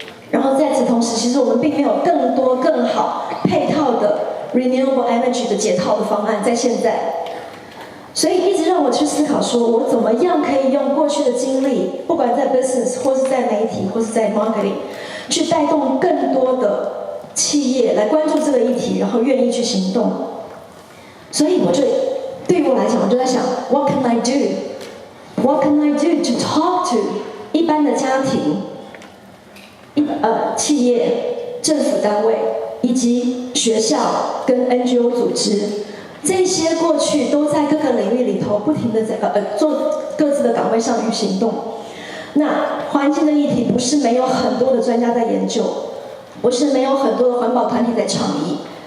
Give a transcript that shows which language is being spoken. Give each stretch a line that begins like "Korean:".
Chinese: 然后在此同时，其实我们并没有更多更好配套的renewable energy 的解套的方案在现在，所以一直让我去思考说，我怎么样可以用过去的经历，不管在 business 或是在媒体或是在 marketing， 去带动更多的企业来关注这个议题，然后愿意去行动。所以对于我来讲，我就在想 ，
English: What can I do? What can I do to talk to
Chinese: 一般的家庭、企业、政府单位？以及学校跟 NGO 组织，这些过去都在各个领域里头不停的在做各自的岗位上与行动。那环境的议题不是没有很多的专家在研究，不是没有很多的环保团体在倡议。